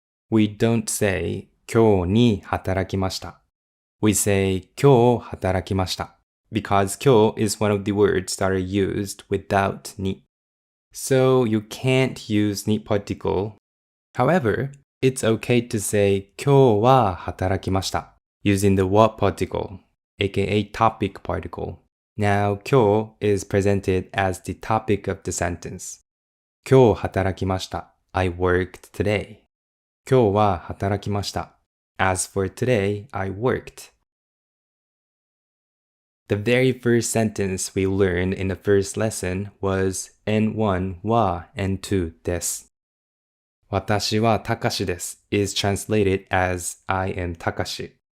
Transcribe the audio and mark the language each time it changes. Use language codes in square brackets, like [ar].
[en] We don't say [ja] 今日に働きました. [en] We say [ja] 今日働きました [en] because 今日 is one of the words that are used without ni. So you can't use ni particle. However, it's okay to say [ja] 今日は働きました [en] using the what particle, aka topic particle. Now, 今日 is presented as the topic of the sentence. [ja] 今日働きました [en] I worked today. [ja] 今日は働きました [en] As for today, I worked. The very first sentence we learned in the first lesson was N1 wa N2 des. [ja] 私はたかしです [en] is translated as I am Takashi.